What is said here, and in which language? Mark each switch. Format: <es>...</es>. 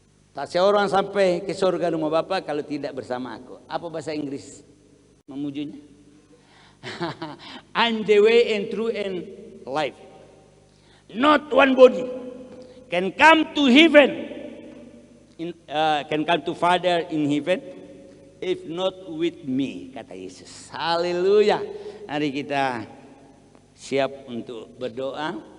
<id>Tak seorang sampai ke surga rumah Bapa kalau tidak bersama aku. Apa bahasa Inggris memujinya?</id> <en>I'm the way and truth and life. Not one body can come to heaven, can come to Father in heaven, if not with me,</en> <id>kata Yesus. Haleluya. Mari kita siap untuk berdoa.</id>